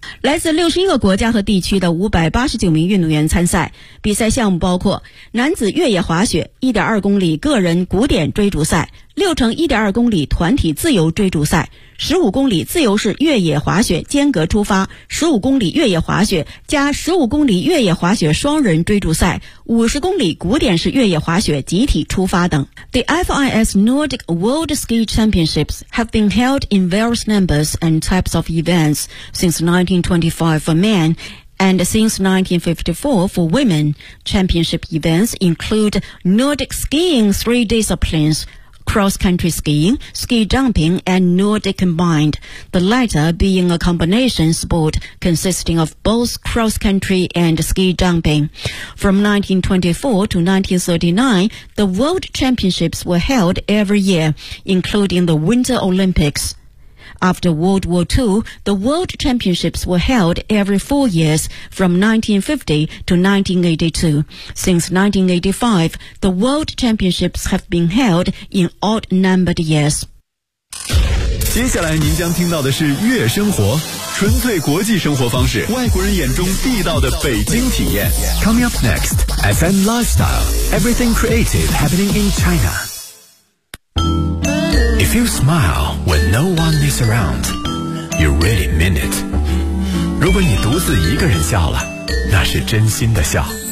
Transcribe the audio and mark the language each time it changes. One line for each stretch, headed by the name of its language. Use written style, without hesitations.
Chinese: 来自61个国家和地区的589名运动员参赛，比赛项目包括男子越野滑雪 1.2 公里个人古典追逐赛、6乘 1.2 公里团体自由追逐赛、15公里自由式越野滑雪间隔出发、15公里越野滑雪加15公里越野滑雪双人追逐赛、50公里古典式越野滑雪集体出发等。
English: The FIS Nordic World Ski Championships have been held in various numbers and types of events since 1925 for men and since 1954 for women. Championship events include Nordic skiing three disciplines,cross-country skiing, ski jumping, and Nordic combined, the latter being a combination sport consisting of both cross-country and ski jumping. From 1924 to 1939, the World Championships were held every year, including the Winter Olympics. After World War II, the World Championships were held every 4 years, from 1950 to 1982. Since 1985, the World Championships have been held in odd-numbered years.
Chinese: 接下来您将听到的是悦生活，纯粹国际生活方式，外国人眼中地道的北京体验。
English: Coming up next FM Lifestyle, Everything Creative Happening in China. If you smile when no one is around, you really mean it.
Chinese: 如果你独自一个人笑了，那是真心的笑。